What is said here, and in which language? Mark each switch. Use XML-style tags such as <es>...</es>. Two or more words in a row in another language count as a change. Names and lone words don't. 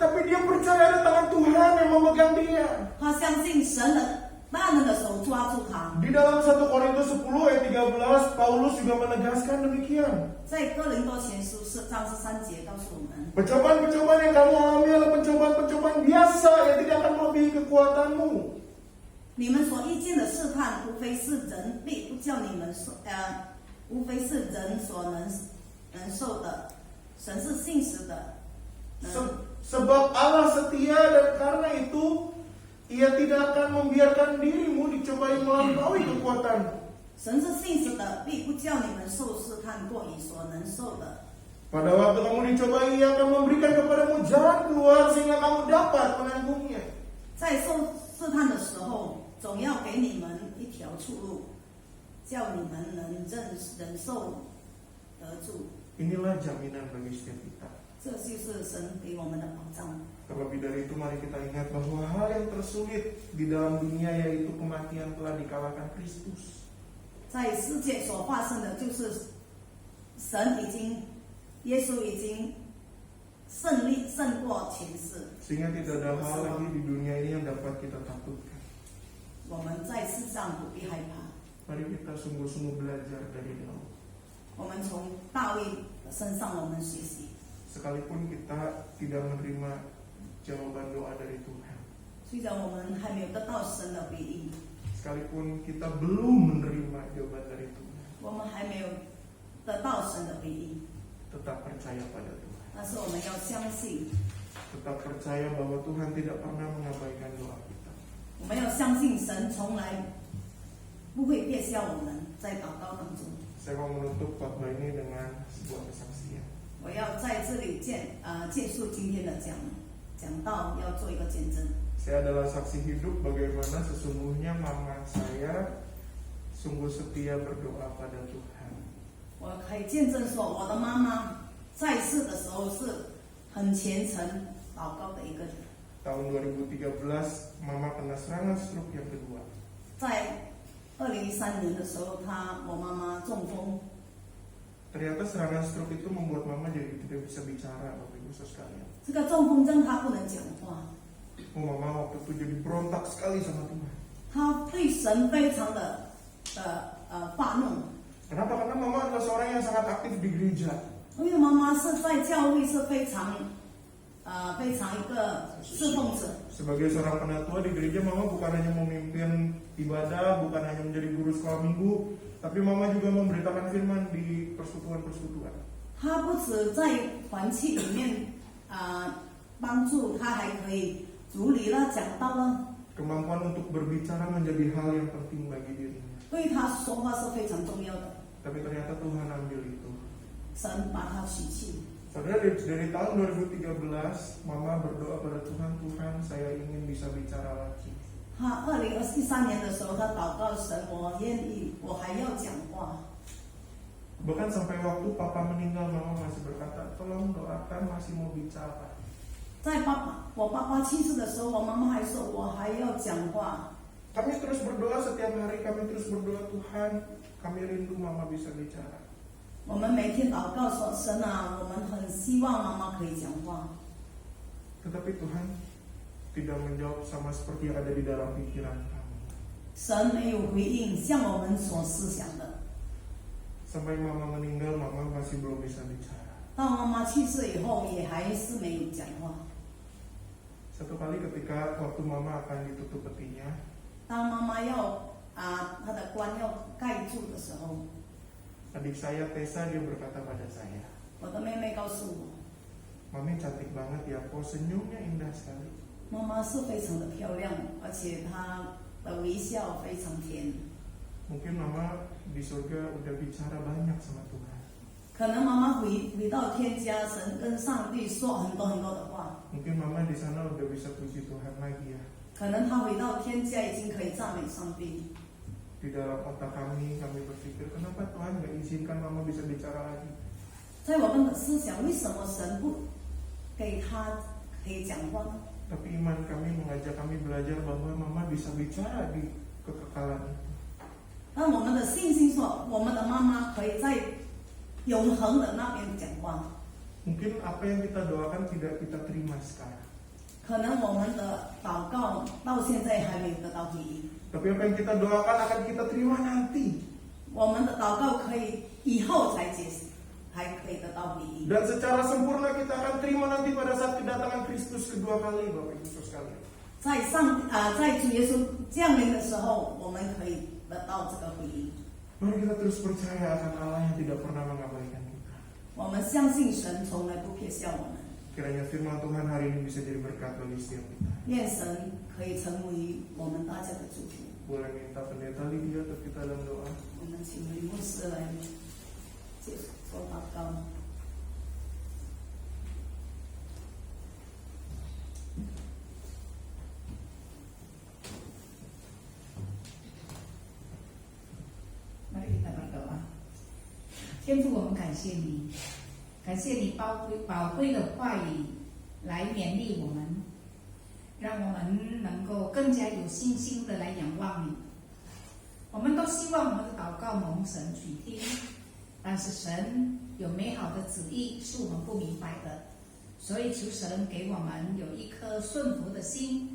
<id>tapi dia percaya ada tangan Tuhan yang memegang dia.</id> <zh>他相信神的大能的手抓住他。</zh> <id>Di dalam 1 Korintus 10 ayat 13, Paulus juga menegaskan demikian.</id> <zh>在哥林多前书4章13节告诉我们，</zh> <id>Pencobaan-pencobaan yang kamu alami adalah pencobaan-pencobaan biasa yang tidak akan melebihi kekuatanmu.</id> <zh>你们所遇见的试探，无非是人必不叫你们无非是人所能受的。神是信实的，</zh> <id>Sebab Allah setia dan karena itu Ia tidak akan membiarkan dirimu dicobai melampaui kekuatanmu.</id> <zh>神是信实的，必不叫你们受试探过于所能受的。</zh> <id>Pada waktu kamu dicobai, Ia akan memberikan kepadamu jalan keluar sehingga kamu dapat menanggungnya.</id> <zh>在受试探的时候，总要给你们一条出路，叫你们能忍受得住。</zh> <id>Inilah jaminan bagi setiap kita.</id> <zh>这就是神给我们的保障。</zh> <id>Terlebih dari itu mari kita ingat bahwa hal yang tersulit di dalam dunia yaitu kematian telah dikalahkan Kristus.</id> <zh>在世界所发生的就是耶稣已经胜过前世。</zh> <id>Sehingga tidak ada hal lagi di dunia ini yang dapat kita takutkan.</id> <zh>我们在世上不必害怕。</zh> <id>Mari kita sungguh-sungguh belajar dari Daud.</id> <zh>我们从大卫的身上我们学习。</zh> <id>Sekalipun kita tidak menerima jawaban doa dari Tuhan,</id> <zh>虽然我们还没有得到神的回应，</zh> <id>sekalipun kita belum menerima jawaban dari Tuhan,</id> <zh>我们还没有得到神的回应，</zh> <id>tetap percaya pada Tuhan.</id> <zh>但是我们要相信，</zh> <id>Tetap percaya bahwa Tuhan tidak pernah mengabaikan doa kita.</id> <zh>我们要相信神从来不会撇下我们在祷告当中。</zh> <id>Saya mau menutup khotbah ini dengan sebuah kesaksian.</id> <zh>我要在这里结束今天的讲道，要做一个见证。</zh> <id>Saya adalah saksi hidup bagaimana sesungguhnya mama saya sungguh setia berdoa pada Tuhan.</id> <zh>我可以见证说，我的妈妈在世的时候是很虔诚祷告的一个人。</zh> <id>Tahun 2013, mama kena serangan stroke yang kedua.</id> <zh>在2013年的时候，我妈妈中风，</zh> <id>Ternyata serangan stroke itu membuat mama jadi tidak bisa bicara, Bapak Ibu sekalian.</id> <zh>这个中风症她不能讲话，</zh> <id>Mama waktu itu jadi berontak sekali sama Tuhan.</id> <zh>她对神非常的发怒。</zh> <id>Kenapa? Karena mama adalah seorang yang sangat aktif di gereja.</id> <zh>因为妈妈是在教会是非常非常一个侍奉者。</zh> <id>Sebagai seorang penatua di gereja, Mama bukan hanya memimpin ibadah, bukan hanya menjadi guru sekolah minggu, tapi Mama juga memberitakan firman di persekutuan-persekutuan.</id> <zh>他不止在团契里面帮助，他还可以主理了、讲道了，</zh> <id>Kemampuan untuk berbicara menjadi hal yang penting bagi dirinya.</id> <zh>对他说话是非常重要的。</zh> <id>Tapi ternyata Tuhan ambil itu.</id> <zh>神把他取去。</zh> <id>Saudara, dari tahun 2013, Mama berdoa pada Tuhan, Tuhan saya ingin bisa bicara lagi.</id> <zh>他2013年的时候，他祷告神，我愿意，我还要讲话。</zh> <id>Bahkan sampai waktu Papa meninggal, Mama masih berkata, tolong doakan, masih mau bicara.</id> <zh>在我爸爸去世的时候，我妈妈还说我还要讲话。</zh> <id>Kami terus berdoa setiap hari, kami terus berdoa, Tuhan, kami rindu Mama bisa bicara.</id> <zh>我们每天祷告说，神啊，我们很希望妈妈可以讲话。</zh> <id>Tetapi Tuhan tidak menjawab sama seperti yang ada di dalam pikiran kami.</id> <zh>神没有回应，像我们所思想的。</zh> <id>Sampai Mama meninggal, Mama masih belum bisa bicara.</id> <zh>到妈妈去世以后，也还是没有讲话。</zh> <id>Satu kali ketika waktu Mama akan ditutup petinya,</id> <zh>当妈妈要她的棺要盖住的时候，</zh> <id>adik saya Tessa dia berkata pada saya,</id> <zh>我的妹妹告诉我，</zh> <id>Mami cantik banget ya, kok senyumnya indah sekali.</id> <zh>妈妈是非常的漂亮，而且她的微笑非常甜。</zh> <id>Mungkin Mama di surga udah bicara banyak sama Tuhan.</id> <zh>可能妈妈回到天家，神跟上帝说很多很多的话。</zh> <id>Mungkin Mama di sana udah bisa puji Tuhan lagi ya.</id> <zh>可能她回到天家已经可以赞美上帝。</zh> <id>Di dalam otak kami berpikir, kenapa Tuhan gak izinkan Mama bisa bicara lagi?</id> <zh>在我们的思想，为什么神不给她可以讲话呢？</zh> <id>Tapi iman kami mengajak kami belajar bahwa Mama bisa bicara di kekekalan itu.</id> <zh>但我们的信心说，我们的妈妈可以在永恒的那边讲话。</zh> <id>Mungkin apa yang kita doakan tidak kita terima sekarang.</id> <zh>可能我们的祷告到现在还没有得到回应，</zh> <id>Tapi apa yang kita doakan akan kita terima nanti.</id> <zh>我们的祷告可以以后才可以得到回应。</zh> <id>Dan secara sempurna kita akan terima nanti pada saat kedatangan Kristus kedua kali, Bapak Ibu Saudara sekalian.</id> <zh>在主耶稣降临的时候，我们可以得到这个回应。</zh> <id>Mari kita terus percaya akan Allah yang tidak pernah mengabaikan kita.</id> <zh>我们相信神从来不撇下我们，</zh> <id>Kiranya firman Tuhan hari ini bisa jadi berkat bagi setiap kita.</id> <zh>愿神可以成为我们大家的祝福。</zh> <id>Boleh minta pendeta Lydia untuk kita dalam doa.</id> <zh>我们请李牧师来做祷告。</zh> <id>Mari kita berdoa.</id> <zh>天父，我们感谢你，感谢你宝贵的话语来勉励我们，让我们能够更加有信心的来仰望你。我们都希望我们的祷告蒙神垂听，但是神有美好的旨意是我们不明白的，所以求神给我们有一颗顺服的心。</zh>